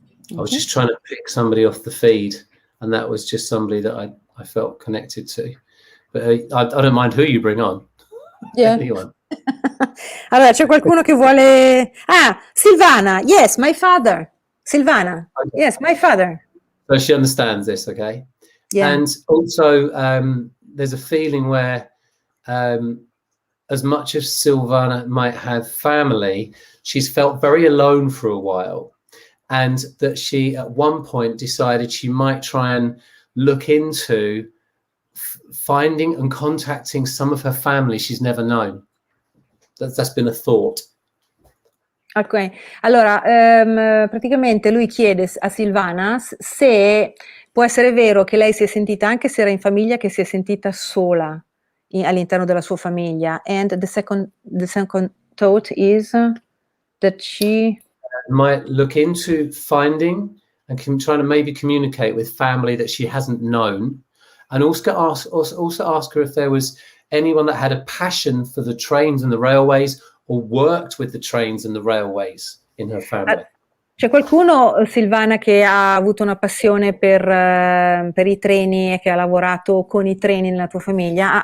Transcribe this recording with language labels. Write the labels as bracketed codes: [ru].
[en] I was just trying to pick somebody off the feed, and that was just somebody that I felt connected to. But I don't mind who you bring on. Yeah. Anyone. [it] Allora, c'è qualcuno che vuole... [en] Ah, Silvana, yes, my father. Silvana, yes, my father. So she understands this, okay? Yeah. And also, there's a feeling where, as much as Silvana might have family, she's felt very alone for a while, and that she at one point decided she might try and look into finding and contacting some of her family she's never known. That's been a thought. [it] Ok, allora praticamente lui chiede a Silvana se può essere vero che lei si è sentita, anche se era in famiglia, che si è sentita sola all'interno della sua famiglia. [en] And the second thought is that she might look into finding and trying to maybe communicate with family that she hasn't known, and also ask her if there was anyone that had a passion for the trains and the railways, or worked with the trains and the railways in her family. [it] C'è qualcuno, Silvana, che ha avuto una passione per i treni e che ha lavorato con i treni nella tua famiglia?